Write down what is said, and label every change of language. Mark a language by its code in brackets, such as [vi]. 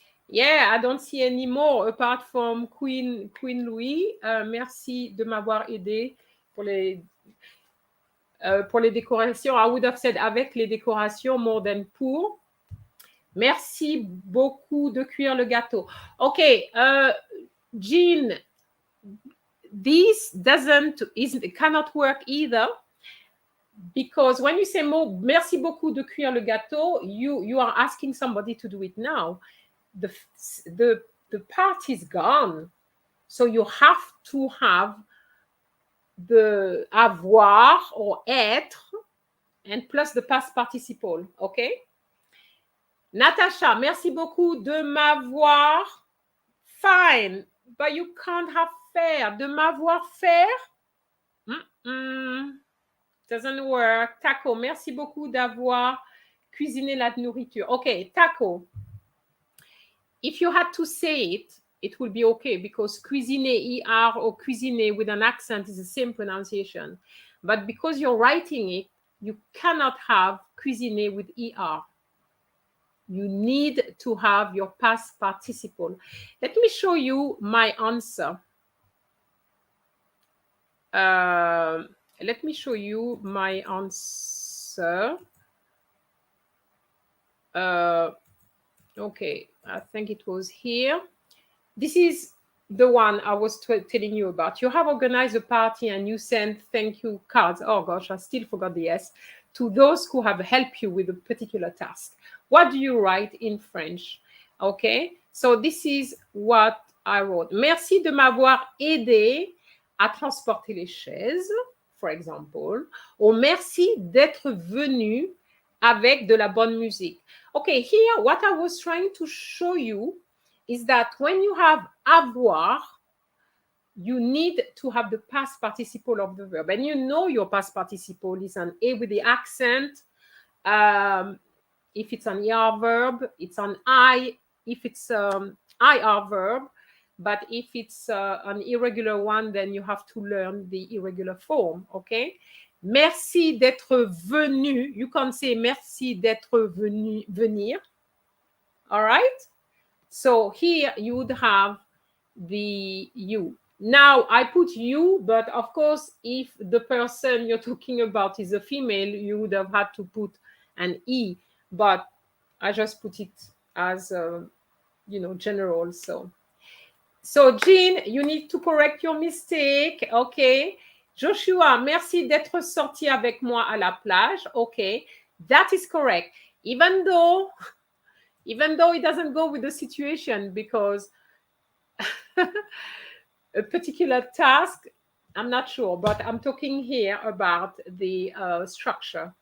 [en] Yeah, I don't see any more apart from Queen Louis. [fr] Merci de m'avoir aidé pour les décorations. [en] I would have said [fr] avec les décorations [en] more than [fr] pour. Merci beaucoup de cuire le gâteau. [en] Okay, Jean, this cannot work either, because when you say [fr] merci beaucoup de cuire le gâteau, [en] you are asking somebody to do it now. The part is gone, so you have to have the avoir or être and plus the past participle, okay? [fr] Natasha, merci beaucoup de m'avoir. [en] Fine, but you can't have faire. [fr] De m'avoir faire? [en] Doesn't work. [fr] Taco, merci beaucoup d'avoir cuisiné la nourriture. [en] Okay, Taco. If you had to say it, it would be okay, because cuisiner, ER, or cuisiner with an accent is the same pronunciation. But because you're writing it, you cannot have cuisiner with ER. You need to have your past participle. Let me show you my answer. Let me show you my answer. Okay, I think it was here. This is the one I was telling you about. You have organized a party and you send thank you cards. Oh gosh, I still forgot the S. To those who have helped you with a particular task. What do you write in French? Okay, so this is what I wrote. [fr] Merci de m'avoir aidé à transporter les chaises, [en] for example. [fr] Or merci d'être venu avec de la bonne musique. [en] Okay, here what I was trying to show you is that when you have avoir, you need to have the past participle of the verb. And you know your past participle is an A with the accent. If it's an ER verb, it's an I. If it's IR verb, but if it's an irregular one, then you have to learn the irregular form, okay? [fr] Merci d'être venu. [en] You can say [fr] merci d'être venu, venir. [en] All right? So here you would have the you. Now I put you, but of course, if the person you're talking about is a female, you would have had to put an E, but I just put it as, general. So Jean, you need to correct your mistake. Okay. [fr] Joshua, merci d'être sorti avec moi à la plage. [en] Okay. That is correct. Even though it doesn't go with the situation, because a particular task, I'm not sure, but I'm talking here about the structure.